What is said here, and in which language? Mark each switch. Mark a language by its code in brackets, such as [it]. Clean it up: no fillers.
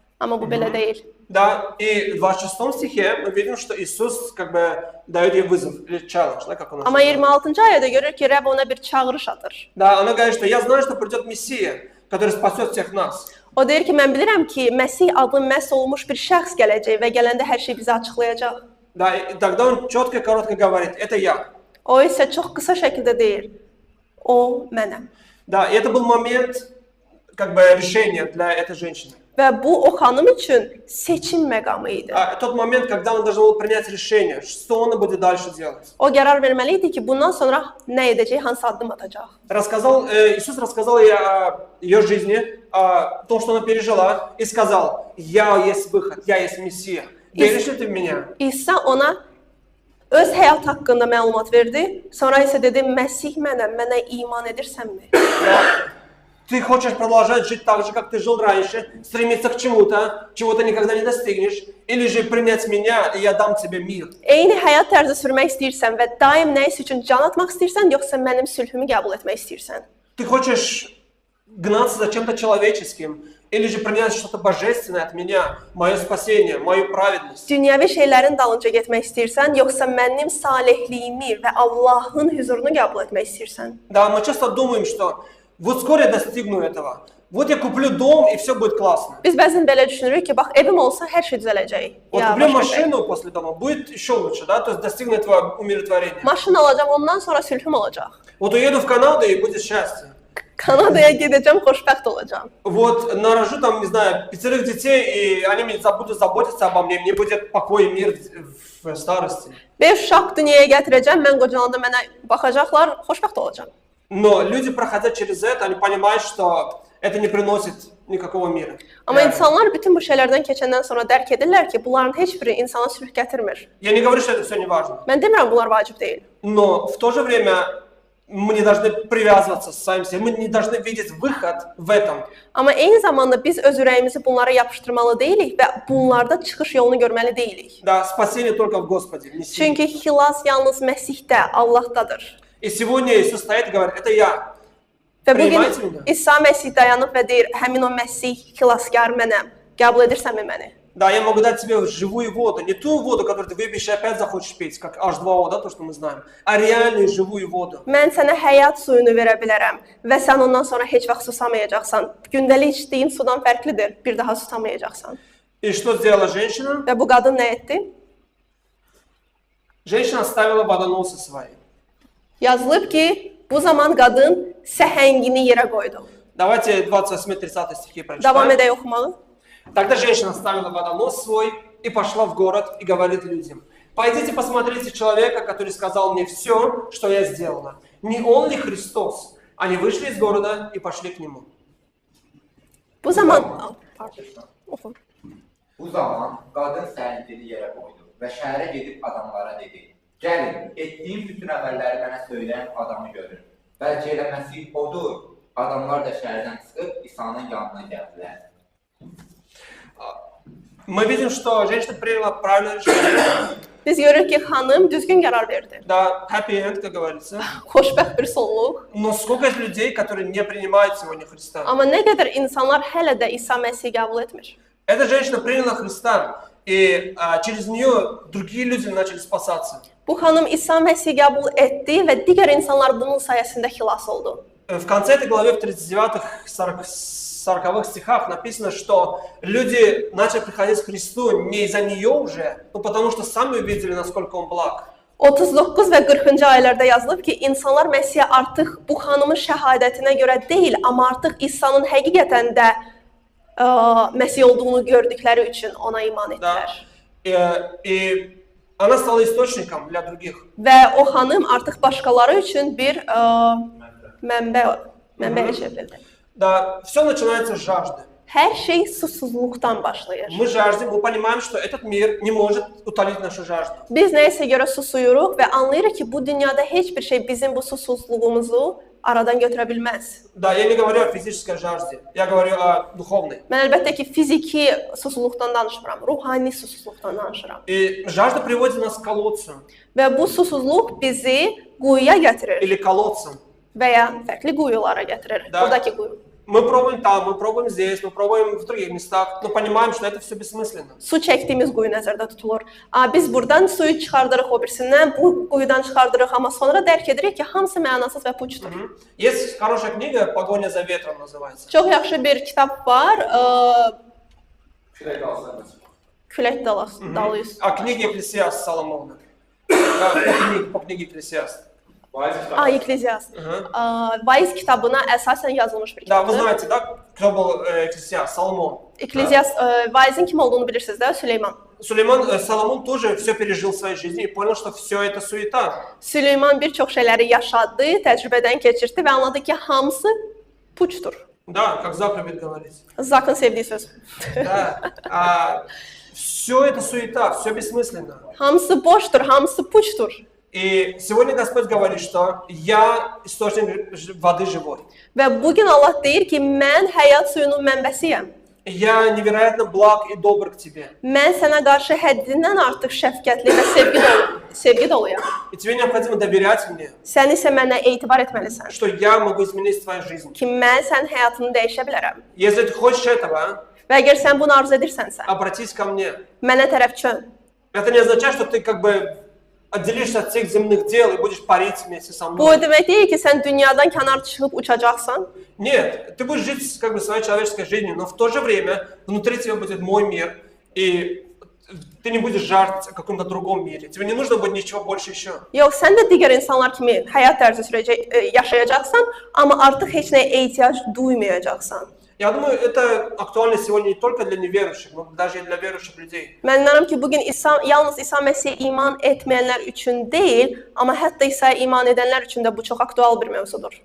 [az] Amma bu belə deyil. [ru] Да, и в 26 стихе мы видим, что Иисус как бы дает ей вызов, или challenge, да, как у нас. [az] Amma 26-cı ayədə görür ki, Rəbb ona bir çağırış atır. [ru] Да, она говорит, что я знаю, что придет Мессия, который спасет всех нас. [az] O deyir ki, mən bilirəm ki, Məsih adlı məhz olmuş bir şəxs gələcək və gələndə hər şey bizə açıqlayacaq. [ru] Да, и тогда он четко и коротко говорит: это я. [az] O isə çox qısa şəkildə deyir: o mənəm. [ru] Да, и это был момент как бы решения для этой женщины. [az] Və bu o xanım üçün seçim məqamı idi. [ru] Тот момент, когда он должен был принять решение, что он будет дальше делать. [az] O qərar verməli idi ki, bundan sonra nə edəcək, hansı addım atacaq. [ru] Иисус рассказал ей о ее жизни, о том, что она пережила, и сказал: я есть выход, я есть Мессия. Веришь ли ты в меня? [az] İsa ona öz həyat haqqında məlumat verdi. Sonra isə dedi: Məsih mənəm, mənə iman edirsənmi? [ru] Ты хочешь продолжать жить так же, как ты жил раньше, стремиться к чему-то, чего ты никогда не достигнешь, или же принять меня, и я dam тебе мир. [az] Eyni həyat tərzi sürmək istəyirsən və daim nəyisə üçün can atmaq istəyirsən, yoxsa mənim sülhümü qəbul etmək istəyirsən? [ru] Ты хочешь гнаться за чем-то человеческим, или же принять что-то божественное от меня, мое спасение, мою праведность. [az] Dünyəvi şeylərin dalınca getmək istəyirsən, yoxsa mənim salihliyimi və Allahın huzurunu qəbul etmək istəyirsən? [ru] Да, мы часто думаем, что вот скоро я достигну этого, вот я куплю дом и все будет классно. [az] Biz bəzən belə düşünürük ki, bax evim olsa hər şey düzələcək. [ru] Вот [az] Ya, [ru] куплю [az] başqa şey. [ru] машину после дома, будет еще лучше, да, то есть достигну этого умиротворения. [az] Maşın alacağam, ondan sonra sülhüm olacaq. [ru] Вот уеду в Канаду и будет счастье. [az] Kanadaya gedəcəm, xoşbəxt olacağam. [ru] Вот нарожу там, не знаю, 5 детей, и они будут заботиться обо мне, мне будет покой и мир в старости. [az] 5 uşaq dünyaya gətirəcəm, mən qocalanda mənə baxacaqlar, xoşbəxt olacağam. [ru] Но люди, проходя через это, они понимают, что это не приносит никакого мира. [az] Amma [ru] Реально. [az] insanlar bütün bu şeylərdən keçəndən sonra dərk edirlər ki, bunların heç biri insana sülh gətirmir. [ru] Я не говорю, что это все не важно, [az] Mən demirəm bunlar vacib deyil. [ru] но в то же время мы не должны привязываться с самим себе, мы не должны видеть выход в этом. [az] Amma eyni zamanda biz öz ürəyimizi bunlara yapışdırmalı deyilik və bunlarda çıxış yolunu görməli deyilik. [ru] Да, спасение только в Господе. Не сильно. [az] Çünki xilas yalnız Məsihdə, Allahdadır. [ru] И сегодня Иисус стоит и говорит, это я. [az] Və bu gün Primayət mi? İsa Məsih dayanıb və deyir, həmin o Məsih xilaskar mənəm. Qəbul edirsənmi məni? [ru] Да, я могу дать тебе живую воду, не ту воду, которую ты выпьешь и опять захочешь пить, как H2O, да, то, что мы знаем, а реальную живую воду. [az] Mən sənə həyat suyunu verə bilərəm və sən ondan sonra heç vaxt susamayacaqsan. Gündəlik içdiyin sudan fərqlidir, bir daha susamayacaqsan. [ru] И что сделала женщина? [az] Və bu qadın nə etdi? [ru] Женщина оставила водоносы свои. [az] Yazılıb ki, bu zaman qadın səhəngini yerə qoydu. [ru] Давайте 28-30 стихи [az] Davam [ru] прочитаем. [az] edək oxumağı. [ru] Тогда женщина оставила водонос свой и пошла в город и говорит людям: пойдите посмотрите человека, который сказал мне все, что я сделала. Не он ли Христос? Они вышли из города и пошли к нему. [az] Bu zaman oxu. Bu zaman qadın səhəndini yerə qoydu və şəhərə gedib adamlara dedi: gəlin, etdiyim bütün əməlləri mənə söyləyən adamı görün. Bəlkə elə Məsih odur. Adamlar da şəhərdən çıxıb İsa'nın yanına gəldilər. [ru] Мы видим, что женщина приняла правильное решение. [az] Biz görürük ki, xanım düzgün qərar verdi. [ru] Да, [en] happy end, [ru] как говорится. [az] Xoşbəxt bir sonluq. [ru] Но сколько людей, которые не принимают сегодня Христа? [az] Amma nə qədər insanlar hələ də İsa Məsihi qəbul etmir. [ru] Эта женщина приняла Христа, и через нее другие люди начали спасаться. [az] Bu xanım İsa Məsihi qəbul etdi və digər insanlar bunun sayəsində xilas oldu. [ru] В конце этой главы, в 39-40 стихах написано, что люди начали приходить к Христу не из-за нее уже, но потому что сами увидели, насколько Он благ. [az] 39 və 40-cı ayələrdə yazılıb ki, insanlar Məsihə artıq bu xanımın şəhadətinə görə deyil, amma artıq İsa'nın həqiqətən də Məsih olduğunu gördükləri üçün ona iman etdilər. [ru] И она стала источником для других. [az] Və o xanım artıq başqaları üçün bir mənbəyə çevrildi. [ru] Да, все начинается с жажды. [az] Hər şey susuzluqdan başlayır. [ru] Мы жаждем, мы понимаем, что этот мир не может утолить нашу жажду. [az] Biz nəyisə görə susuyuruq və anlayırıq ki, bu dünyada heç bir şey bizim bu susuzluğumuzu aradan götürə bilməz. [ru] Да, я не говорю о физической жажде, я говорю о духовной. [az] Mən əlbəttə ki, fiziki susuzluqdan danışmıram, ruhani susuzluqdan danışıram. [ru] И жажда приводит нас к колодцу [az] Və bu susuzluq bizi quyuya gətirir [ru] или колодцам. [az] və ya fərqli quyulara gətirir. Da. Buradakı quyu. [ru] Мы пробуем там, мы пробуем здесь, мы пробуем в других местах, но понимаем, что это все бессмысленно. [az] Su çəkdiyimiz quyu nəzərdə tutulur. Biz buradan suyu çıxardırıq o birisindən, bu quyudan çıxardırıq, amma sonra dərk edirik ki, hamısı mənasız və puçdur. [ru] Есть хорошая книга «Погоня за ветром» называется. [az] Çox yaxşı bir kitab var, Külək dalıyız. [ru] О книге Экклесиаст Соломона. По книге Экклесиаст. [az] Ekleziast. Vaiz kitabına əsasən yazılmış bir [ru] Да, вы [az] kitabdır. [ru] знаете, да, кто был Экклесиаст? Соломон. [az] Ekleziast, Vaizin kim olduğunu bilirsiniz də, Süleyman. [ru] Соломон тоже все пережил в своей жизни и понял, что все это суета. [az] Süleyman bir çox şeyləri yaşadı, təcrübədən keçirdi və anladı ki, hamısı puçdur. [ru] Да, как заповедь говорит. [az] Zakın sevdiyi söz. [ru] Да. Все это суета, все бессмысленно. [az] Hamısı boşdur, hamısı puçdur. [ru] И сегодня Господь говорит, что я источник воды живой. [az] Və bugün Allah deyir ki, mən həyat suyunun mənbəsiyəm. [ru] Я невероятно благ и добр к тебе. [az] Mən sənə qarşı həddindən artıq şəfqətli və sevgi doluyam. [ru] И тебе необходимо доверять мне, [az] Sən isə mənə etibar etməlisən [ru] что я могу изменить твою жизнь. [az] ki, mən sənin həyatını dəyişə bilərəm. [ru] Если ты хочешь этого, [az] Və əgər sən bunu arzu edirsənsə, [ru] обратись ко мне. [az] mənə tərəf çön. [ru] Это не означает, что ты как бы отделишься от всех земных дел и будешь парить вместе со [az] Bu [ru] мной. [az] demək deyil ki, sən dünyadan kənar çıxıb uçacaqsan. [ru] Нет, ты будешь жить как бы своей человеческой жизнью, но в то же время внутри тебя будет мой мир, и ты не будешь жаждать о каком-то другом мире. Тебе не нужно будет ничего больше еще. [az] Yox, sən də digər insanlar kimi həyat tərzi yaşayacaqsan, amma artıq heç nəyə ehtiyac duymayacaqsan. [ru] Я думаю, это актуально сегодня не только для неверующих, но даже и для верующих людей. [az] Mən inanıram ki, bugün yalnız İsa Məsihə iman etməyənlər üçün deyil, amma hətta İsa'ya iman edənlər üçün də bu çox aktual bir mövzudur.